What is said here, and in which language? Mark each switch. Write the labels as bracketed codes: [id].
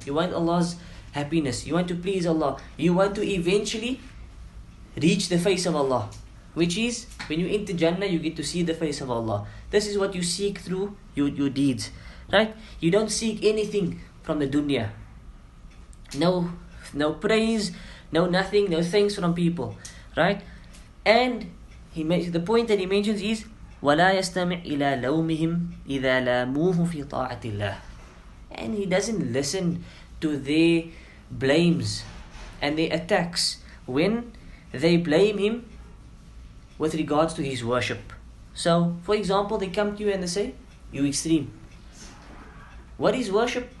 [en] You want Allah's happiness. You want to please Allah. You want to eventually reach the face of Allah, which is when you enter Jannah, you get to see the face of Allah. This is what you seek through your deeds, right? You don't seek anything from the dunya. No praise, no nothing, no thanks from people, right? And the point that he mentions is [ar] وَلَا يَسْتَمِعْ إِلَى لَوْمِهِمْ إِذَا لَامُوهُ فِي طَاعَةِ اللَّهِ. [en] And he doesn't listen to their blames and their attacks when they blame him with regards to his worship. So, for example, they come to you and they say, you extreme. What is worship?